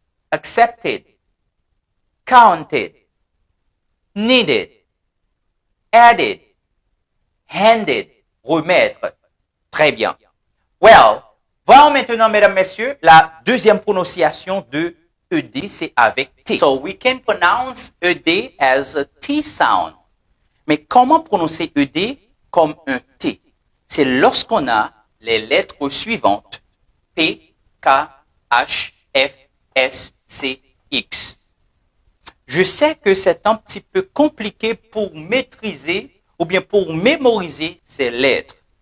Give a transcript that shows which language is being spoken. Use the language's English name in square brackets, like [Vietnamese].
[English] Accepted. Counted. Needed. Added. Handed. [French] Remettre. Très bien. Well, Voyons maintenant, mesdames, messieurs, la deuxième prononciation de ED, c'est avec T. [English] So we can pronounce ED as a T sound. [French] Mais comment prononcer ED comme un T? C'est lorsqu'on a les lettres suivantes. P, K, H, F, S, C, X. Je sais que c'est un petit peu compliqué pour maîtriser ou bien pour mémoriser ces lettres.